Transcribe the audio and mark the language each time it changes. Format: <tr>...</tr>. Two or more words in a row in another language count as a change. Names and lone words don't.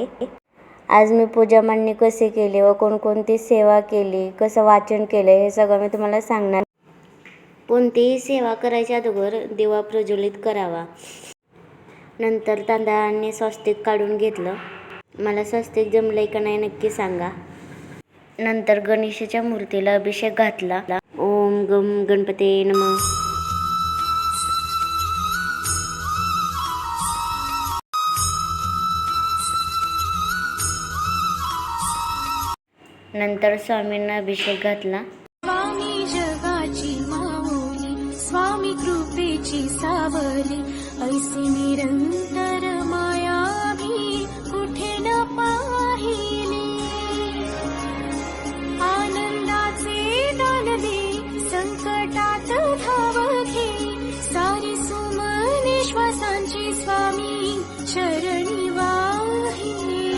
<mr>आज मी पूजा मांडणी कशी केली व कोणकोणती सेवा केली, कसं वाचन केलं हे सगळं मी तुम्हाला सांगणार। कोणतीही सेवा करायच्या अगोदर दिवा प्रज्वलित करावा। नंतर तांदळाने स्वस्तिक काढून घेतलं। मला स्वस्तिक जमलंय का नाही नक्की सांगा। नंतर गणेशाच्या मूर्तीला अभिषेक घातला।</mr> <sa>ओम गम गणपते नमः।</sa> <mr>नंतर स्वामींना अभिषेक घातला। स्वामी जगाची माऊली, स्वामी कृपेची सावली, ऐसी निरंतर माया भी कुठे न पाहिली। आनंदाचे दान दे, संकटात धाव घे, सारी सुमने श्वासांची स्वामी चरणी वाहिली।</mr>